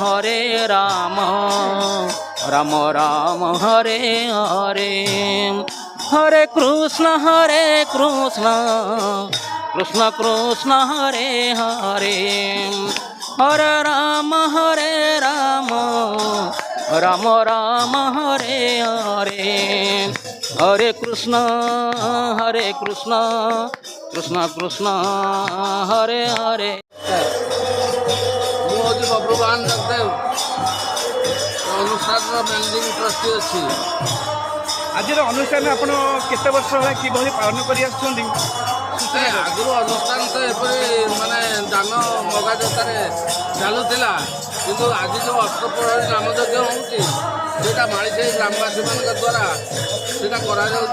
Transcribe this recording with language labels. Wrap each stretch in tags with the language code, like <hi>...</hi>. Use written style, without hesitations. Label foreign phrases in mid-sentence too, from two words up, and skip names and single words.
<sa>राम राम हरे हरे हरे कृष्ण कृष्ण कृष्ण कृष्ण हरे हरे हरे राम राम राम हरे हरे हरे कृष्ण कृष्ण कृष्ण कृष्ण हरे हरे</sa> <or>ମୁଁ ହେଉଛି ବବ୍ରୁବାହନ ଜଗଦେବ ଅନୁଷ୍ଠାନର</or> <en>managing trustee</en> <or>ଅଛି। ଆଜିର ଅନୁଷ୍ଠାନ ଆପଣ କେତେ ବର୍ଷ ହେଲା କିଭଳି ପାଳନ କରି ଆସୁଛନ୍ତି? ଆଗରୁ ଅନୁଷ୍ଠାନ ତ ଏପରି ମାନେ ଦାନ ମଗାଯୋତାରେ ଚାଲୁଥିଲା, କିନ୍ତୁ ଆଜି ଯେଉଁ ଅଷ୍ଟପ୍ରହରୀ ନାମଯଜ୍ଞ ହେଉଛି ସେଇଟା ମାଳିସାହି ଗ୍ରାମବାସୀମାନଙ୍କ ଦ୍ୱାରା ସେଇଟା କରାଯାଉଛି।</or>